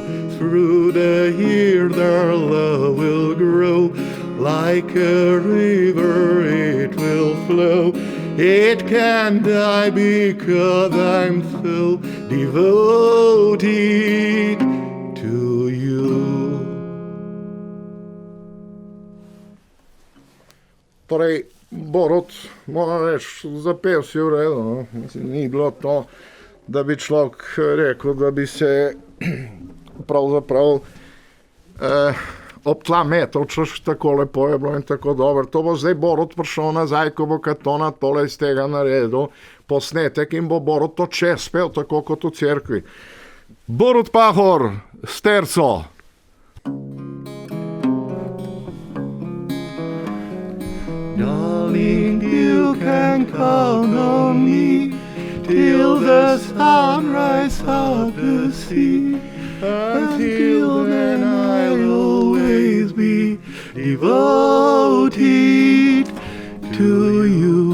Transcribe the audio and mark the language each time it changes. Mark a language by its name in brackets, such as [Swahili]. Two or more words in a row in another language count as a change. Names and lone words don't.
[English] Through the years our love will grow, like a river it will flow. It can die because I'm so devoted to you. [Slovenian] Torej, Borut, moram reči, zapel si v redu. No? Mislim, ni bilo to, da bi človek rekel, da bi se pravzaprav ob tla metal, češ tako lepo je bilo in tako dobro. To bo zdaj Borut prišel nazaj, ko bo Katona tole iz tega naredil, posnetek in bo Borut to čez pel, tako kot v cerkvi. Borut Pahor, s terco. [English] Darling, you can count on me till the sunrise of the sea. Until then I'll always be devoted to you.